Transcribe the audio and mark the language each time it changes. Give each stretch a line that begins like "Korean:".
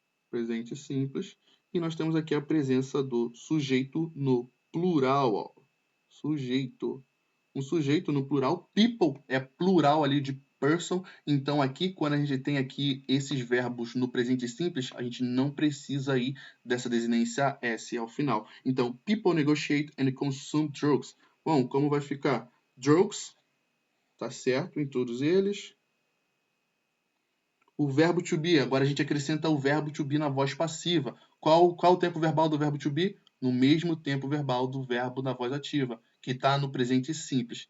Portuguese: Presente simples. E nós temos aqui a presença do sujeito no plural. Ó. Sujeito. Um sujeito no plural. People é plural ali de person. Então, aqui, quando a gente tem aqui esses verbos no presente simples, a gente não precisa ir dessa desinência S ao final.
English: Então, people negotiate and consume drugs.
Portuguese: Bom, como vai ficar? Drugs, tá certo em todos eles. O verbo to be, agora a gente acrescenta o verbo to be na voz passiva. Qual o tempo verbal do verbo to be? No mesmo tempo verbal do verbo na voz ativa, que está no presente simples.